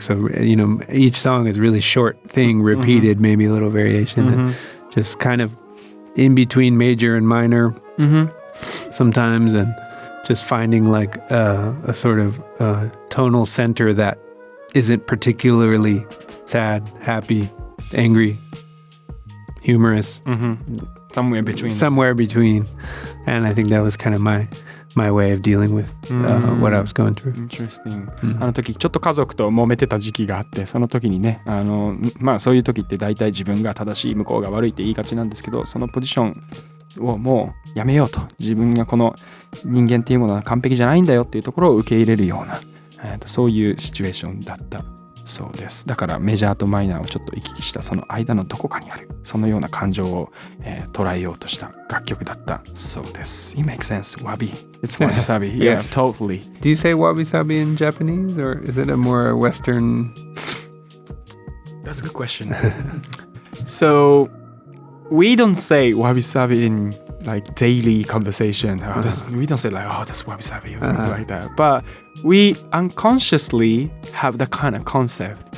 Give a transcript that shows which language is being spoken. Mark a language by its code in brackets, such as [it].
[en] So each song is really short thing repeated, maybe a little variation, and just kind of in between major and minor sometimes, and just finding like a sort of tonal center that isn't particularly sad, happy, angry, humorous. Somewhere between. And I think that was kind of my way of dealing with what I was going through. Interesting. [ja] あの時ちょっと家族と揉めてた時期があって、その時にね、そういう時って大体自分が正しい向こうが悪いって言いがちなんですけど、そのポジションをもうやめようと、自分がこの人間っていうものは完璧じゃないんだよっていうところを受け入れるような、そういうシチュエーションだったそうです。だからメジャーとマイナーをちょっと行き来したその間のどこかにある、そのような感情を、捉えようとした楽曲だったそうです。 [en] It makes sense. Wabi. It's wabi-sabi. Yeah, totally. Do you say wabi-sabi in Japanese, or is it a more Western? That's a good question. So, we don't say wabi-sabi in like daily conversation. We don't say like, oh, that's wabi-sabi or something like that. But we unconsciously have that kind of concept.